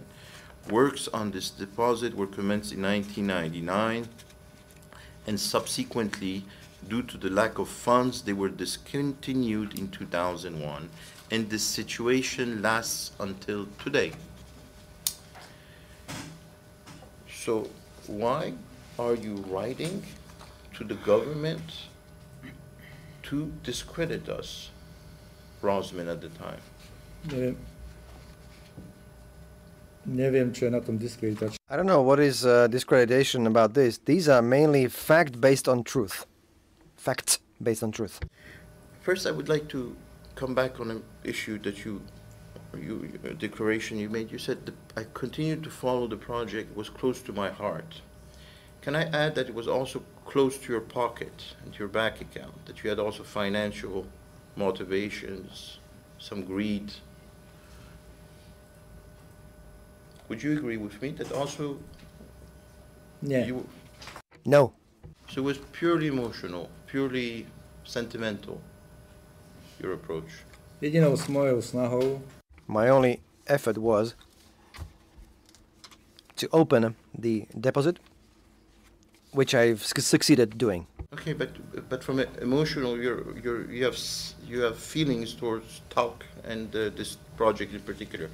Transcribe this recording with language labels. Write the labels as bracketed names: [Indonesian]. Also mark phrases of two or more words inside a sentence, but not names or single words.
[English] Works on this deposit were commenced in 1999, and subsequently, due to the lack of funds, they were discontinued in 2001, and this situation lasts until today. So why are you writing to the government to discredit us, Rosman at the time? [Slovak] Neviem, čo je na tom diskreditačné. [English] I don't know what is discreditation about this. These are mainly fact based on truth. Facts based on truth. First, I would like to come back on an issue that a declaration you made. You said that I continued to follow the project, was close to my heart. Can I add that it was also close to your pocket and to your bank account, that you had also financial motivations, some greed? Would you agree with me that also you... No. So it was purely emotional, purely sentimental, your approach? [Slovak] Jedinou mojou snahou [English] My only effort was to open the deposit, which I've succeeded doing. Okay, but from emotional, you have feelings towards talc and this project in particular.